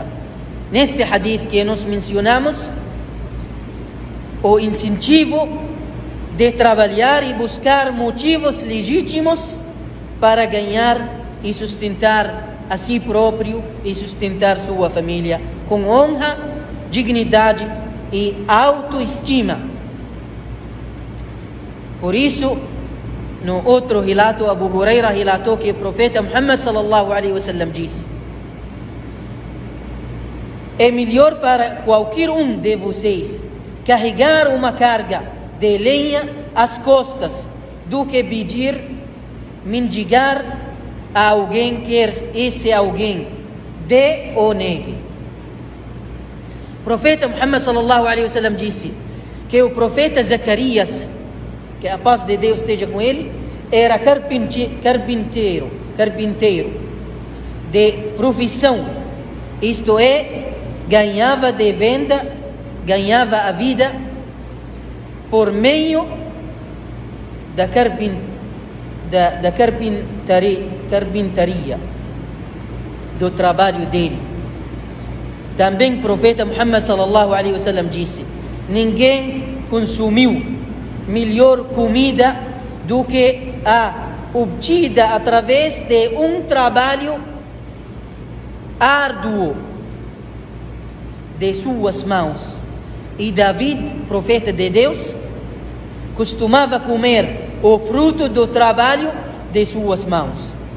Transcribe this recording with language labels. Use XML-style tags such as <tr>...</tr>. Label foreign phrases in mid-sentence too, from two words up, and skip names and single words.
<pt>Neste hadith que nós mencionamos, o incentivo de trabalhar e buscar motivos legítimos para ganhar e sustentar a si próprio e sustentar sua família com honra, dignidade e autoestima. Por isso, no outro relato, Abu Huraira relatou que o profeta Muhammad</pt> <ar>صلى الله عليه وسلم</ar> <pt>disse: é melhor para qualquer um de vocês carregar uma carga de lenha às costas do que pedir, mendigar a alguém, quer esse alguém dê ou negue. O profeta Muhammad</pt> <ar>صلى الله عليه وسلم</ar> <pt>disse que o profeta Zacarias, que a paz de Deus esteja com ele, era carpinteiro de profissão, isto é, ganhava de venda, ganhava a vida por meio da carpintaria, do trabalho dele. Também o profeta Muhammad</pt> <ar>صلى الله عليه وسلم</ar> <pt>disse: ninguém consumiu melhor comida do que a obtida através de um trabalho árduo de suas mãos. E David, profeta de Deus, costumava comer o fruto do trabalho de suas mãos.</pt>